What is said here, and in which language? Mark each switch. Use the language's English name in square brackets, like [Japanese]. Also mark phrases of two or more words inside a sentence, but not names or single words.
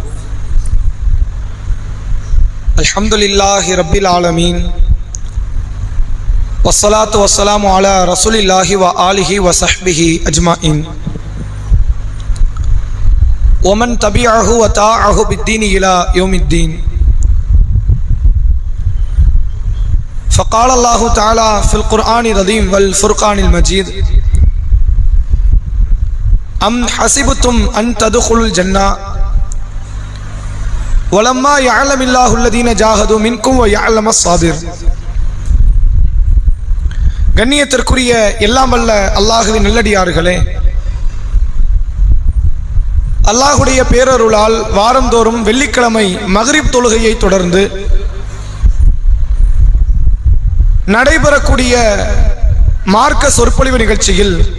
[Arabic] الحمد لله رب العالمين. والصلاة والسلام على رسول الله وآله وصحبه أجمعين. ومن تبعه وطاعه بالدين إلى يوم الدين. فقال الله تعالى في القرآن العظيم والفرقان المجيد: أم حسبتم أن تدخلوا الجنة ولما يعلم الله الذين جاهدوا منكم ويعلم الصابر. [Tamil] கண்ணியத்திற்குரிய எல்லாம் வல்ல அல்லாஹுவின் நல்லடியார்களே, அல்லாஹுடைய பேரருளால் வாரந்தோறும் வெள்ளிக்கிழமை மக்ரிப் தொழுகையை தொடர்ந்து நடைபெறக்கூடிய மார்க்க சொற்பொழிவு நிகழ்ச்சியில்